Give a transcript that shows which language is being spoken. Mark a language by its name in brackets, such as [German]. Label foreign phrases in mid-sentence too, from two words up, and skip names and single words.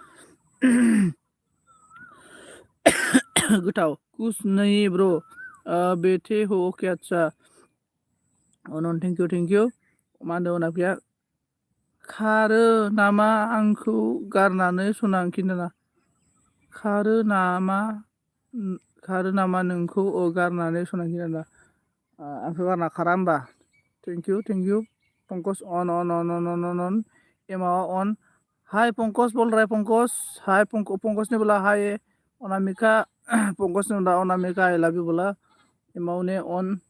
[Bodo] गोथाव [Hindi] कुछ नहीं ब्रो बेटे हो [Bodo] अके आदसा अन [English] thank you [Bodo] मा होनदों अनामिकाया खारो नामा आंखौ गारनानै सना खिन्थाना खारो नामा नोंखौ गारनानै सना खिन्थाना आंखौ गारना खारा होमबा [English] thank you [Bodo] पंकज अन एमाव अन हाय पंकज [Hindi] बोल रहा है पंकज हाय पंकज ने बोला हाय अनामिका पंकज ने बोला अनामिका [English] I love you [Hindi] बोला एमाव ने [Bodo] अन